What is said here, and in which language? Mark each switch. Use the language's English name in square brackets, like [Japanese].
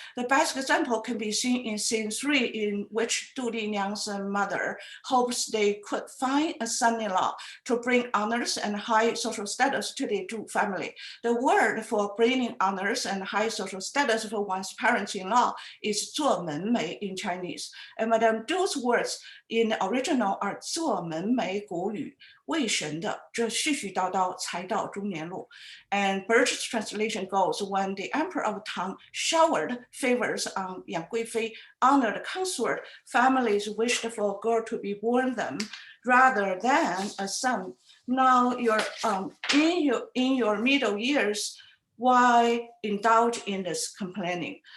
[English] The best example can be seen in scene 3, in which Du Liniang's mother hopes they could find a son-in-law to bring honors and high social status to the Du family. The word for bringing honors and high social status for one's parents-in-law is 做门楣 in Chinese. [Chinese] And Madame Du's words in the original are 做门楣古语 为神的这絮絮叨叨才到中年路. [English] And Birch's translation goes, when the Emperor of Tang showered favors on Yang Guifei, honored consort, families wished for a girl to be born them rather than a son. Now you're in your middle years, why indulge in this complaining?